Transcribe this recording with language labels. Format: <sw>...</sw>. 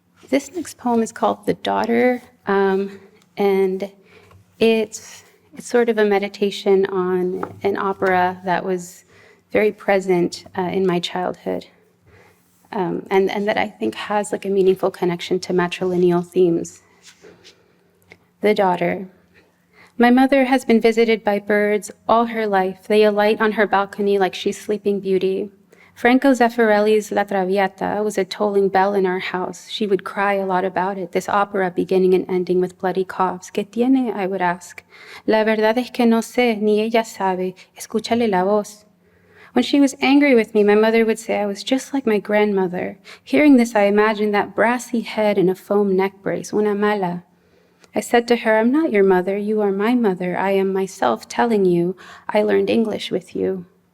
<en>This next poem is called The Daughter, and it's sort of a meditation on an opera that was very present in my childhood, and that I think has like a meaningful connection to matrilineal themes. The Daughter. My mother has been visited by birds all her life. They alight on her balcony like she's Sleeping Beauty. Franco Zeffirelli's La Traviata was a tolling bell in our house. She would cry a lot about it, this opera beginning and ending with bloody coughs.</en> <es>¿Qué tiene? I would ask. La verdad es que no sé, ni ella sabe. Escúchale la voz.</es> <en>When she was angry with me, my mother would say I was just like my grandmother. Hearing this, I imagined that brassy head in a foam neck brace,</en> <es>una mala.</es> <en>I said to her, I'm not your mother, you are my mother. I am myself telling you, I learned English with you.</en>